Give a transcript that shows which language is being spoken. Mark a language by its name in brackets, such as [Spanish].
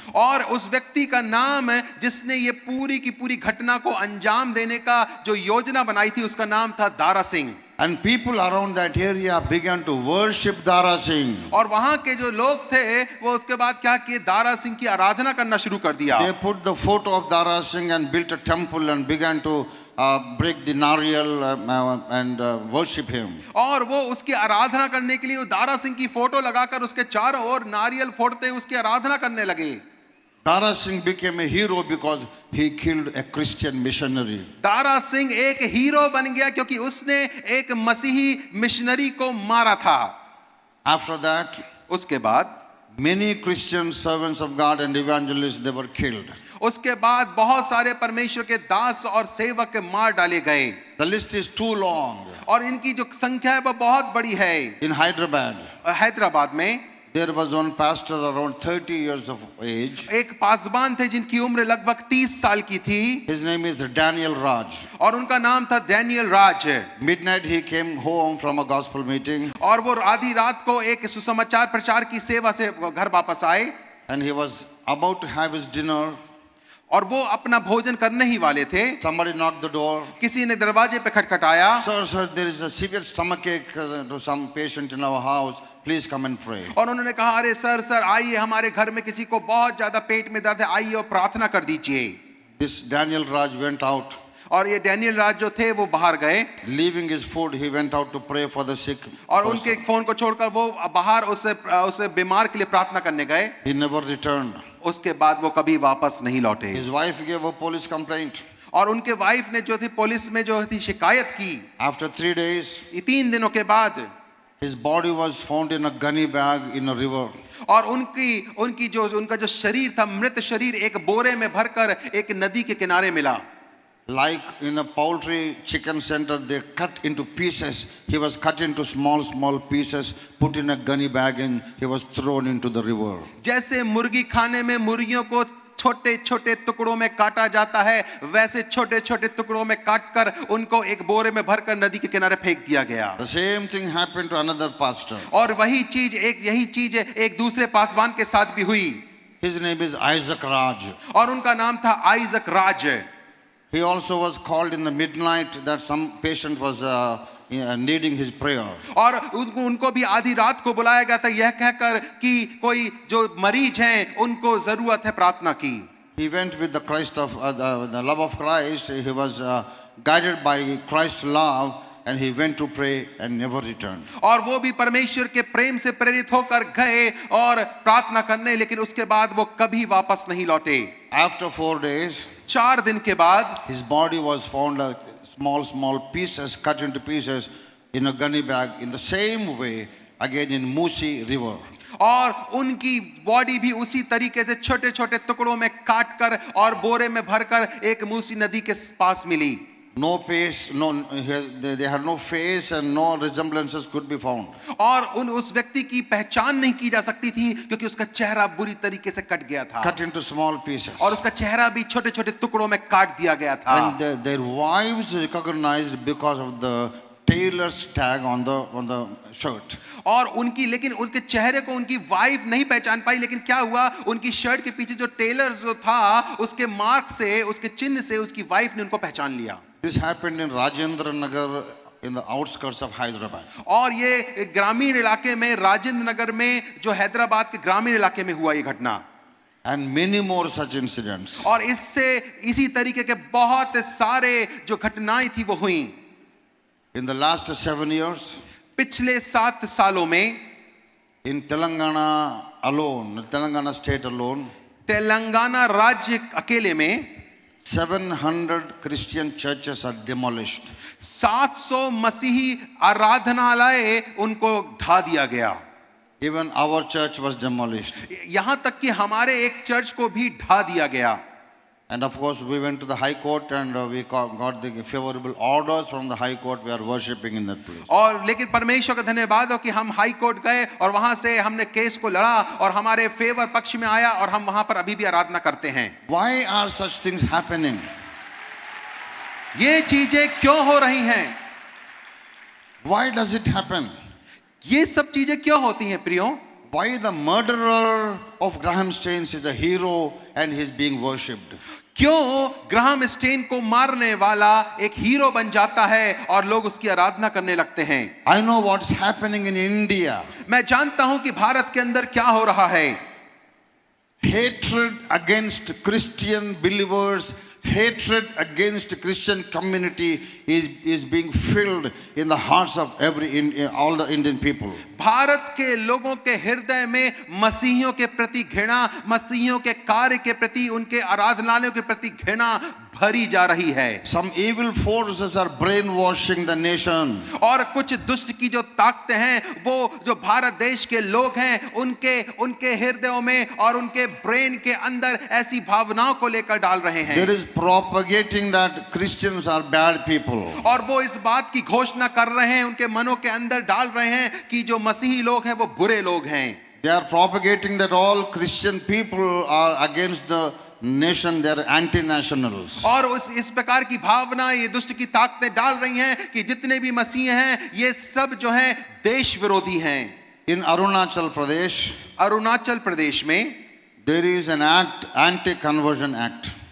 [Hindi] और उस व्यक्ति का नाम है जिसने ये पूरी की पूरी घटना को अंजाम देने का जो योजना बनाई थी, उसका नाम था Dara Singh. [English] And people around that area began to worship Dara Singh. [Hindi] और वहां के जो लोग थे वो उसके बाद क्या किए, दारा सिंह की आराधना करना शुरू कर दिया। [English] They put the photo of Dara Singh and built a temple and began to break the nariyal and worship him. [Hindi] और वो उसकी आराधना करने के लिए वो दारा सिंह की फोटो लगाकर उसके चारों ओर नारियल फोड़ते उसकी आराधना करने लगे। [English] Dara Singh became a hero because he killed a Christian missionary. [Hindi] Dara Singh एक हीरो बन गया क्योंकि उसने एक मसीही मिशनरी को मारा था। [English] After that, [Hindi] उसके बाद [English] many Christian servants of God and evangelists, they were killed. [Hindi] उसके बाद बहुत सारे परमेश्वर के दास और सेवक मार डाले गए। [English] The list is too long. [Hindi] और इनकी जो संख्या है वो बहुत बड़ी है। [English] In Hyderabad, [Hindi] हैदराबाद में [English] there was one pastor around 30 years of age. [Hindi] एक पासबान थे जिनकी उम्र लगभग 30 साल की थी। [English] His name is Daniel Raj. [Hindi] और उनका नाम था Daniel Raj. [English] Midnight he came home from a gospel meeting. [Hindi] और वो आधी रात को एक सुसमाचार प्रचार की सेवा से घर वापस आए। [English] And he was about to have his dinner. [Hindi] और वो अपना भोजन करने ही वाले थे। [English] Somebody knocked the door. [Hindi] किसी ने दरवाजे पे खटखटाया। [English] Sir, there is a severe stomachache to some patient in our house. Please come and pray. [Hindi] और उन्होंने कहा, अरे सर आइए, हमारे घर में किसी को बहुत ज्यादा पेट में दर्द है, आइए और प्रार्थना कर दीजिए। [English] This Daniel Raj went out. [Hindi] और ये डैनियल राज जो थे वो बाहर गए। [English] Leaving his food, he went out to pray for the sick. [Hindi] और उनके फोन को छोड़कर वो बाहर उस बीमार के लिए प्रार्थना करने गए। [English] He never returned. [Hindi] उसके बाद वो कभी वापस नहीं लौटे। [English] His wife gave a police complaint. [Hindi] और उनके वाइफ ने जो थी पुलिस में जो थी शिकायत की। [English] After 3 days, [Hindi] 3 दिनों के बाद [English] his body was found in a gunny bag in a river. [Hindi] और उनका जो शरीर था, मृत शरीर एक बोरे में भरकर एक नदी के किनारे मिला। [English] Like in a poultry chicken center, they cut into pieces. He was cut into small pieces, put in a gunny bag, and he was thrown into the river. [Hindi] जैसे मुर्गी खाने में मुर्गियों को छोटे छोटे टुकड़ों में काटा जाता है, वैसे छोटे छोटे टुकड़ों में काटकर उनको एक बोरे में भरकर नदी के किनारे फेंक दिया गया। [English] The same thing happened to another pastor. [Hindi] और यही चीज एक दूसरे पासवान के साथ भी हुई। [English] His name is Isaac Raj. [Hindi] और उनका नाम था Isaac Raj. [English] He also was called in the midnight that some patient was needing his prayer. [Hindi] और उनको भी आधी रात को बुलाया गया था यह कहकर कि कोई जो मरीज हैं उनको जरूरत है प्रार्थना की। [English] He went with the Christ of the love of Christ. He was guided by Christ's love, and he went to pray and never returned. [Hindi] और वो भी परमेश्वर के प्रेम से प्रेरित होकर गए और प्रार्थना करने, लेकिन उसके बाद वो कभी वापस नहीं लौटे। [English] After 4 days, [Hindi] 4 दिन के बाद [English] his body was found small pieces, cut into pieces in a gunny bag in the same way again in Musi River. [Hindi] और उनकी बॉडी भी उसी तरीके से छोटे छोटे टुकड़ों में काट कर और बोरे में भरकर एक मूसी नदी के पास मिली। [English] No face, they had no face and no resemblances could be found. [Hindi] और उस व्यक्ति की पहचान नहीं की जा सकती थी क्योंकि उसका चेहरा बुरी तरीके से कट गया था। [English] Cut into small pieces. [Hindi] और उसका चेहरा भी छोटे छोटे टुकड़ों में काट दिया गया था। [English] And their wives recognized because of the tailor's tag on the shirt. [Hindi] और लेकिन उनके चेहरे को उनकी वाइफ नहीं पहचान पाई, लेकिन क्या हुआ, उनकी शर्ट के पीछे जो टेलर जो था उसके मार्क से, उसके चिन्ह से उसकी वाइफ ने उनको पहचान लिया। [English] This happened in Rajendra Nagar in the outskirts of Hyderabad. [Hindi] और ये ग्रामीण इलाके में, राजेंद्र नगर में, जो हैदराबाद के ग्रामीण इलाके में हुआ ये घटना। [English] And many more such incidents. [Hindi] और इसी तरीके के बहुत सारे जो घटनाएं थी वो हुई। [English] In the last 7 years, [Hindi] पिछले 7 सालों में [English] in Telangana alone, Telangana state alone, [Hindi] Telangana राज्य अकेले में [English] 700 Christian churches are demolished. [Hindi] 700 मसीही आराधनालय उनको ढा दिया गया। [English] Even our church was demolished. [Hindi] यहां तक कि हमारे एक चर्च को भी ढा दिया गया। [English] And of course, we went to the High Court and we got the favorable orders from the High Court. We are worshipping in that place. [Hindi] और लेकिन परमेश्वर का धन्यवाद हो कि हम हाई कोर्ट गए और वहां से हमने केस को लड़ा और हमारे फेवर पक्ष में आया और हम वहां पर अभी भी आराधना करते हैं। [English] Why are such things happening? [Hindi] ये चीजें क्यों हो रही हैं? [English] Why does it happen? [Hindi] ये सब चीजें क्यों होती हैं प्रियो? [English] Why the murderer of Graham Staines is a hero and he is being worshipped? [Hindi] क्यों ग्राहम स्टेन को मारने वाला एक हीरो बन जाता है और लोग उसकी आराधना करने लगते हैं? [English] I know what's happening in India. [Hindi] मैं जानता हूं कि भारत के अंदर क्या हो रहा है। [English] Hatred against Christian believers, hatred against Christian community is being filled in the hearts of all the Indian people. [Hindi] Bharat के लोगों के हृदय में मसीहियों के प्रति घृणा, मसीहियों के कार्य के प्रति, उनके आराधनालयों के प्रति घृणा भरी जा रही है। [English] Some evil forces are brainwashing the nation. [Hindi] और कुछ दुष्ट की जो ताकतें हैं वो जो भारत देश के लोग हैं उनके हृदयों में और उनके ब्रेन के अंदर ऐसी भावनाओं को लेकर डाल रहे हैं। [English] There is propagating that Christians are bad people. [Hindi] और वो इस बात की घोषणा कर रहे हैं, उनके मनों के अंदर डाल रहे हैं कि जो मसीही लोग हैं वो बुरे लोग हैं। [English] They are propagating that all Christian people are against the nation, they are anti-nationals. [Hindi] और इस प्रकार की भावना ये दुष्ट की ताकतें डाल रही हैं कि जितने भी मसीह हैं ये सब जो हैं देश विरोधी हैं। [English] In Arunachal Pradesh, [Hindi] Arunachal Pradesh में [English] there is an act, anti-conversion act.